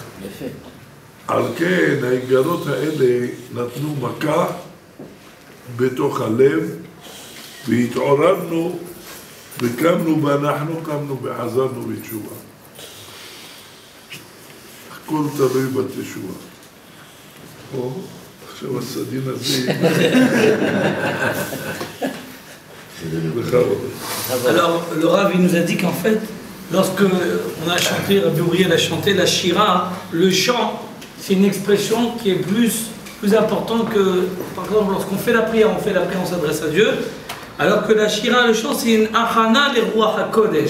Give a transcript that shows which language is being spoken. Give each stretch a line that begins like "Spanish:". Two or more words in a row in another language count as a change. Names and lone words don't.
Hebrew: על כן האיגרות האלה נתנו מכה בתוך הלב, והתעוררנו וקמנו ואנחנו קמנו וחזרנו בתשובה. הכל תלוי בתשובה. עכשיו הסדין הזה...
French: Alors, le Rav, il nous a dit qu'en fait, lorsque on a chanté, Rabbi Uriel a chanté la Shira, le chant, c'est une expression qui est plus importante que, par exemple, lorsqu'on fait la prière, on s'adresse à Dieu, alors que la Shira, le chant, c'est une
Hebrew: הכנה לרוח הקודש.